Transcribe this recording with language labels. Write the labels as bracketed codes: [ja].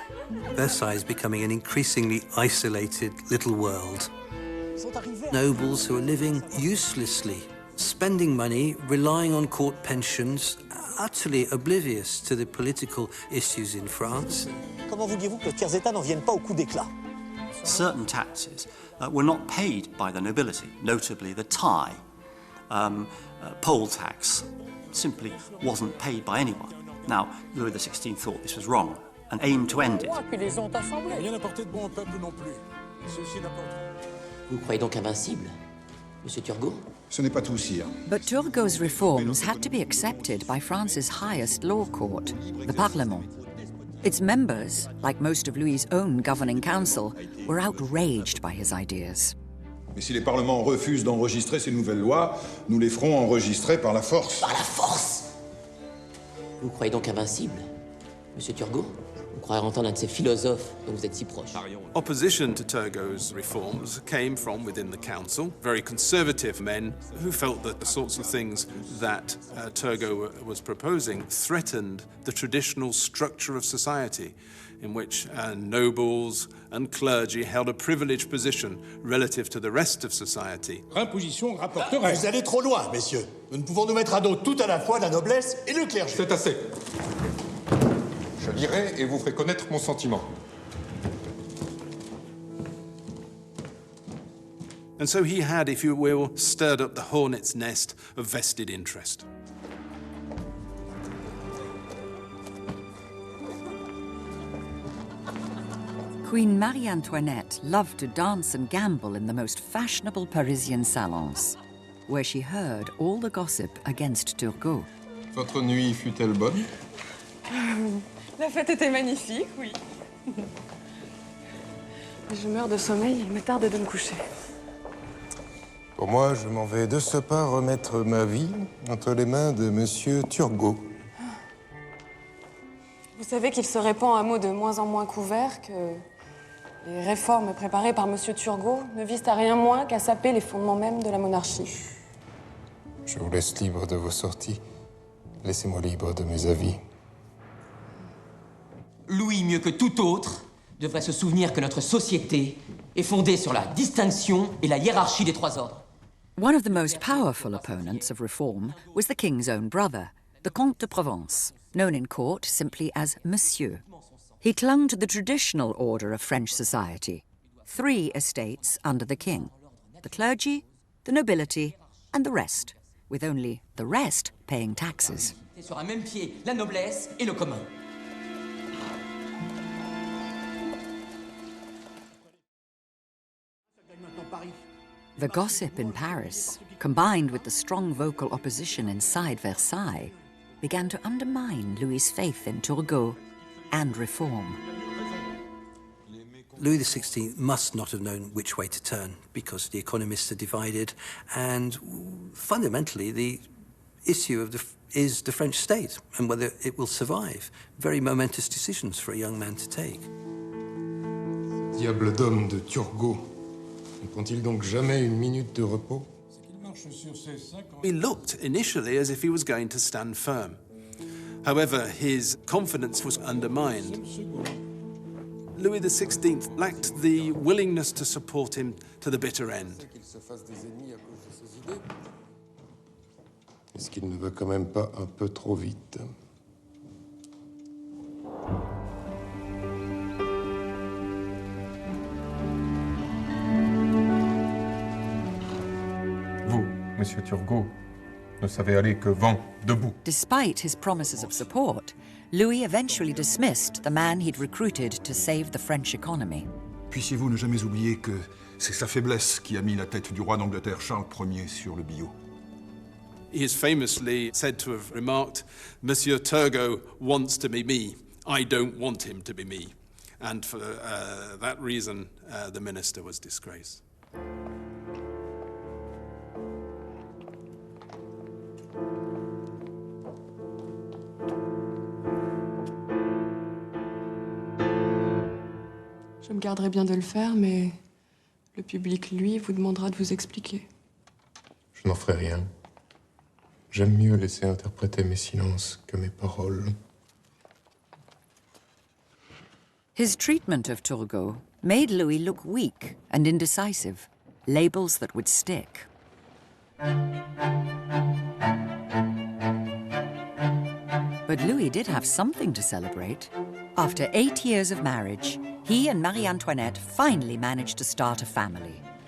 [en] Versailles is becoming an increasingly isolated little world. Nobles who are living uselessly, spending money, relying on court pensions, utterly oblivious to the political issues in France. [fr] Comment vouliez-vous que les tiers états n'en viennent pas au coup d'éclat? [en] Certain taxes were not paid by the nobility, notably the tie. Poll tax simply wasn't paid by anyone. Now, Louis XVI thought this was wrong and aimed to end it. [fr] Vous croyez donc invincible, Monsieur Turgot? Ce n'est pas tout, sire. [en] But Turgot's reforms had to be accepted by France's highest law court, the Parlement. Its members, like most of Louis's own governing council, were outraged by his ideas. [fr] Mais si les parlements refusent d'enregistrer ces nouvelles lois, nous les ferons enregistrer par la force. Par la force? Vous croyez donc invincible, Monsieur Turgot? On croirait entendre un de ces philosophes dont vous êtes si proche. [en] Opposition to Turgot's reforms came from within the council, very conservative men who felt that the sorts of things that Turgot was proposing threatened the traditional structure of society, in which nobles and clergy held a privileged position relative to the rest of society. [fr] Imposition rapporterait. Vous allez trop loin, messieurs. Nous ne pouvons nous mettre à dos tout à la fois la noblesse et le clergé. C'est assez. Je lirai et vous ferai connaître mon sentiment. [en] And so he had, if you will, stirred up the hornet's nest of vested interest. Queen Marie-Antoinette loved to dance and gamble in the most fashionable Parisian salons, where she heard all the gossip against Turgot. [fr] Votre nuit fut-elle bonne? La fête était magnifique, oui. Je meurs de sommeil, il me tarde de me coucher. Pour moi, je m'en vais de ce pas remettre ma vie entre les mains de Monsieur Turgot. Vous savez qu'il se répand un mot de moins en moins couvert que les réformes préparées par Monsieur Turgot ne visent à rien moins qu'à saper les fondements mêmes de la monarchie. Je vous laisse libre de vos sorties. Laissez-moi libre de mes avis. Louis, mieux que tout autre, devrait se souvenir que notre société est fondée sur la distinction et la hiérarchie des trois ordres. [en] One of the most powerful opponents of reform was the king's own brother, the Comte de Provence, known in court simply as Monsieur. He clung to the traditional order of French society, 3 estates under the king: the clergy, the nobility, and the rest, with only the rest paying taxes. [fr] Sur un même pied, la noblesse et le commun. [en] The gossip in Paris, combined with the strong vocal opposition inside Versailles, began to undermine Louis's faith in Turgot and reform. Louis XVI must not have known which way to turn because the economists are divided, and fundamentally the issue of is the French state and whether it will survive. Very momentous decisions for a young man to take. [fr] Diable d'homme de Turgot, ne prend-il donc jamais une minute de repos? [en] He looked initially as if he was going to stand firm. However, his confidence was undermined. Louis XVI lacked the willingness to support him to the bitter end. [fr] Est-ce qu'il ne va quand même pas un peu trop vite? Vous, Monsieur Turgot, ne savez aller que vent debout. [en] Despite his promises of support, Louis eventually dismissed the man he'd recruited to save the French economy. [fr] Puissiez-vous ne jamais oublier que c'est sa faiblesse qui a mis la tête du roi d'Angleterre Charles Ier sur le billot. [en] He is famously said to have remarked, Monsieur Turgot wants to be me. I don't want him to be me. And for that reason, the minister was disgraced. [fr] Je me garderai bien de le faire, mais le public, lui, vous demandera de vous expliquer. Je n'en ferai rien. J'aime mieux laisser interpréter mes silences que mes paroles. [en] His treatment of Turgot made Louis look weak and indecisive, labels that would stick. But Louis did have something to celebrate. After 8 years of marriage, he and Marie Antoinette finally managed to start a family.